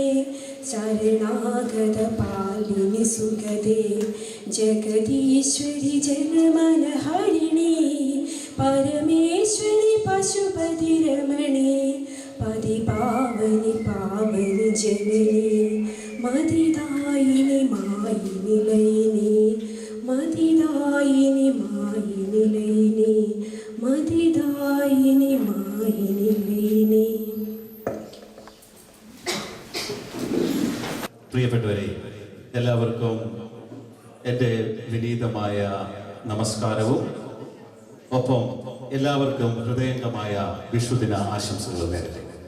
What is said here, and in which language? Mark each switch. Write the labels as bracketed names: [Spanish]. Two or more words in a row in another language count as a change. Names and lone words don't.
[Sanskrit] शरणागत पालिनि सुगदे जगदीश्वरी जनमनहारिणी परमेश्वरी पशुपति रमणी पति पावनी पावनी जननी मदिदायिनी मायिनी लयिनी मदिदायिनी मायिनी लयिनी मदिदायिनी मायिनी लयिनी. [Malayalam] പ്രിയപ്പെട്ടവരെ, എല്ലാവർക്കും എൻ്റെ വിനീതമായ നമസ്കാരവും ഒപ്പം എല്ലാവർക്കും ഹൃദയംഗമായ വിഷുദിന ആശംസകളും നേരത്തെ.